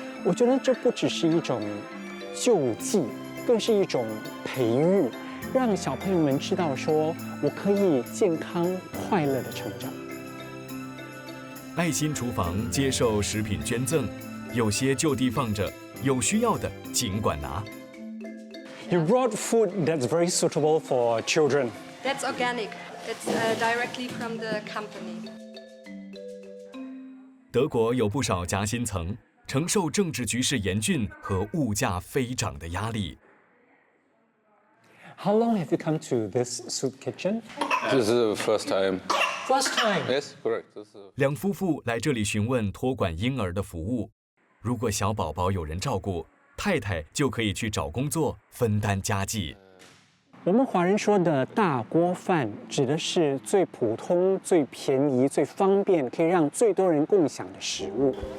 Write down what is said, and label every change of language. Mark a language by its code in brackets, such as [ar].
[zh] 我觉得这不只是一种救济，更是一种培育，让小朋友们知道说，我可以健康快乐的成长。爱心厨房接受食品捐赠，有些就地放着，有需要的尽管拿。 [en] You brought food that's very suitable for children. That's organic. It's directly from the company. [zh] 德国有不少夹心层，承受政治局势严峻和物价飞涨的压力。 [en] How long have you come to this soup kitchen? This is the first time. First time. Yes, correct. [zh] 两夫妇来这里询问托管婴儿的服务，如果小宝宝有人照顾，太太就可以去找工作分担家计。我们华人说的大锅饭，指的是最普通、最便宜、最方便，可以让最多人共享的食物。